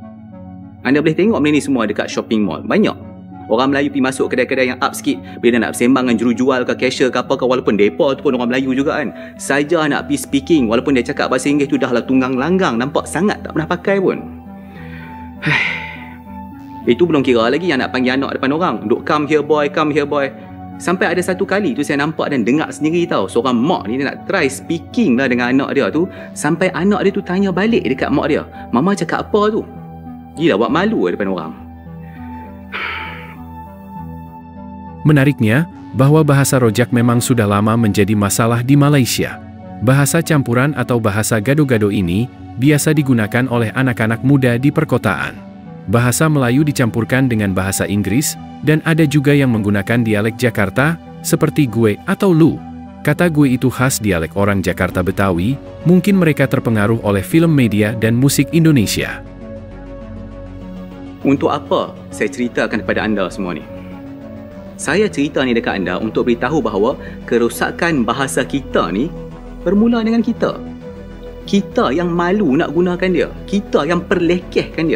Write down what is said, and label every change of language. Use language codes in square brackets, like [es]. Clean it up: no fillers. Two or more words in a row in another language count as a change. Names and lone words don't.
[ms] Anda boleh tengok benda ni semua dekat [en] shopping mall. [ms] Banyak orang Melayu pergi masuk kedai-kedai yang up sikit, bila nak bersembang dengan jurujual ke cashier ke apa ke, walaupun mereka tu pun orang Melayu juga kan, saja nak pergi speaking, walaupun dia cakap bahasa Inggeris tu dah lah tunggang langgang, nampak sangat tak pernah pakai pun. Itu belum kira lagi yang nak panggil anak depan orang, duk [en] come here boy, [ms] Sampai ada satu kali tu saya nampak dan dengar sendiri tau, seorang mak ni dia nak [en] try speaking [ms] lah dengan anak dia tu, sampai anak dia tu tanya balik dekat mak dia, mama cakap apa tu? Gila, buat malu depan orang. [id] Menariknya, bahwa bahasa rojak memang sudah lama menjadi masalah di Malaysia. Bahasa campuran atau bahasa gado-gado ini biasa digunakan oleh anak-anak muda di perkotaan. Bahasa Melayu dicampurkan dengan bahasa Inggris, dan ada juga yang menggunakan dialek Jakarta, seperti gue atau lu. Kata gue itu khas dialek orang Jakarta Betawi, mungkin mereka terpengaruh oleh film media dan musik Indonesia. [ms] Untuk apa saya ceritakan kepada anda semua ni? Saya cerita ni dekat anda untuk beritahu bahawa kerosakan bahasa kita ni bermula dengan kita. Kita yang malu nak gunakan dia. Kita yang perlekehkan dia.